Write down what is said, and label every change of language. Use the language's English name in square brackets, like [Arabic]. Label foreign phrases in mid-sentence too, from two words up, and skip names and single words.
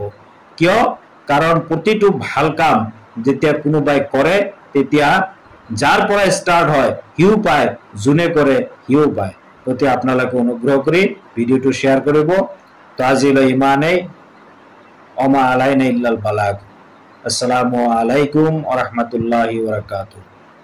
[Assamese] কিয়? কাৰণ প্ৰতিটো ভাল কাম যেতিয়া কোনোবাই কৰে তেতিয়া যাৰ পৰা ষ্টাৰ্ট হয় সিও পায়, যোনে কৰে সিও পায়। গতিকে আপোনালোকে অনুগ্ৰহ কৰি ভিডিঅ'টো শ্বেয়াৰ কৰিব। তো আজিলৈ ইমানেই। [Arabic] وما علينا إلا البلاغ. السلام عليكم ورحمة الله وبركاته.